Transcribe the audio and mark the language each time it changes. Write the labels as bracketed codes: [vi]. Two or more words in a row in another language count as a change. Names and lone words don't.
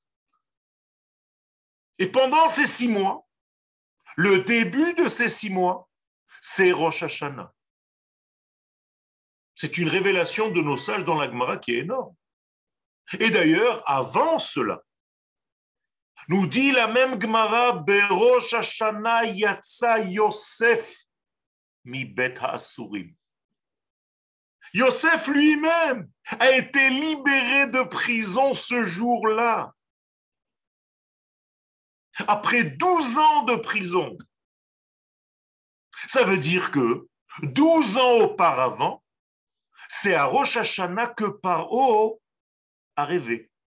[fr] Et pendant ces 6 mois, le début de ces 6 mois, c'est Rosh Hashanah. C'est une révélation de nos sages dans la Gemara qui est énorme. Et d'ailleurs, avant cela, nous dit la même Gemara, [he] בראש השנה יצא יוסף מבית האסורים. [fr] Yosef lui-même a été libéré de prison ce jour-là. Après 12 ans de prison. Ça veut dire que 12 ans auparavant, c'est à Rosh Hashanah que Paro a rêvé.